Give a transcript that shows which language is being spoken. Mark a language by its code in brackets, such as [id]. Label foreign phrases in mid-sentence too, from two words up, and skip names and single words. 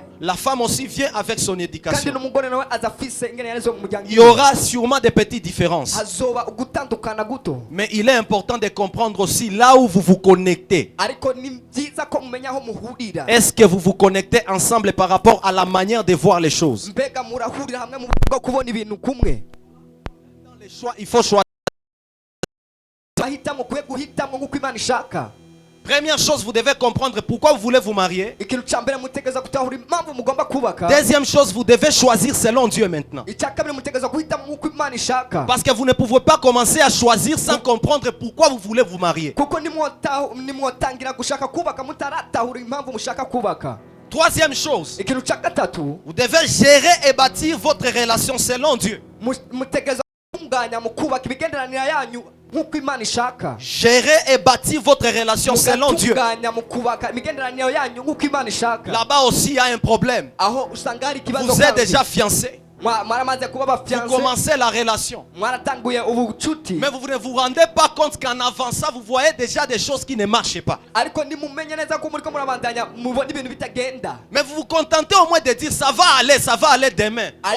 [fr] La femme aussi vient avec son [rn] kandi [fr] éducation. [rn] n'umugore nawe aza afise ingene yarezwe mu muryango [fr] Il y aura sûrement des petites différences. [rn] hazoba ugutandukana guto [fr] Mais il est important de comprendre aussi là où vous vous connectez. [rn] ariko ni byiza ko mumenya aho muhurira [fr] Est-ce que vous vous connectez ensemble par rapport à la manière de voir les choses? [rn] mbega murahurira hamwe mu buryo bwo kubona ibintu kumwe [fr] Dans les choix, il faut choisir. [rn] bahitamo kwe guhitamo nk'uko Imana ishaka [fr] Première chose, vous devez comprendre pourquoi vous voulez vous marier. [rn] ikintu cya mbere mutegereza gutahura impamvu mugomba kubaka [fr] Deuxième chose, vous devez choisir selon Dieu maintenant. [rn] icya kabiri mutegereza guhitamo nk'uko Imana ishaka [fr] Parce que vous ne pouvez pas commencer à choisir sans comprendre pourquoi vous voulez vous marier. [rn] kuko nimwotangira gushaka kubaka mutaratahura impamvu mushaka kubaka [fr] Troisième chose, [rn] ikintu cya gatatu [fr] vous devez gérer et bâtir votre relation selon Dieu. [rn] mutegereza gutunganya mu kubaka imigenderanire yanyu nk'uko Imana ishaka [fr] Gérer et bâtir votre relation selon Dieu. [rn] mugatunganya mu kubaka imigenderanire yanyu nk'uko Imana ishaka [fr] Là-bas aussi, il y a un problème. [rn] aho usanga hari ikibazo [fr] Vous êtes [rn] kandi. [fr] déjà fiancé. Vous commencez la relation. Mais vous ne vous rendez pas compte qu'en avançant, vous voyez déjà des choses qui ne marchent pas. Mais vous vous contentez au moins de dire ça va aller demain.